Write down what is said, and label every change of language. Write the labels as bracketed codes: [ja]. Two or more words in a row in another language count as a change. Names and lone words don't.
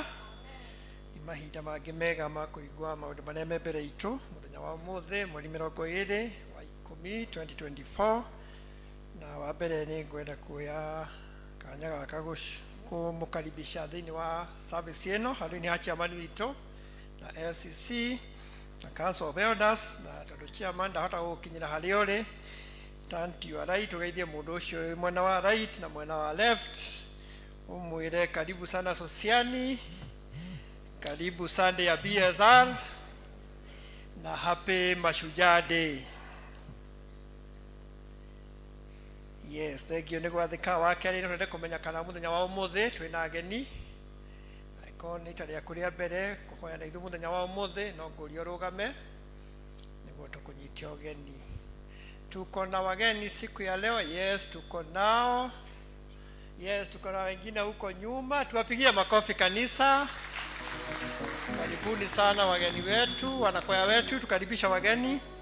[ki] Mahinda mangĩ mega ma kũigua maũndũ marĩa me mbere itũ mũthenya wa ũmũthĩ mweri 20 wa 10 2024, na wa mbere nĩ ngwenda kuoya kanya gaka kũmũkaribisha thĩinĩ wa service ĩno handũ-inĩ ha chairman witũ na LCC na [en] Council of Elders, [ki] na tondũ chairman ndahota gũkinyĩra harĩa ũrĩ, [en] turn to your right [ki] ũgeithie mũndũ ũcio mwena wa right na mwena wa left, [sw] umwĩre karibu sana Sosiani, karibu Sunday ya BSR na [en] happy Mashujaa Day. Yes, thank you. [ki] Nĩ gwathĩka wa kerĩ nĩ kũmenya kana mũthenya wa ũmũthĩ twĩna ageni. Aiko nĩ itarĩa kũrĩa mbere kũhoya na ithuĩ mũthenya wa ũmũthĩ no ngũria rũgame nĩguo tũkũnyitia ũgeni. [sw] Tuko na wageni siku ya leo. Yes, tuko nao. Yes, tuko na wengine huko nyuma. Tuwapigie makofi kanisa. Karibuni sana wageni wetu, wanakwaya wetu, tukaribisha wageni.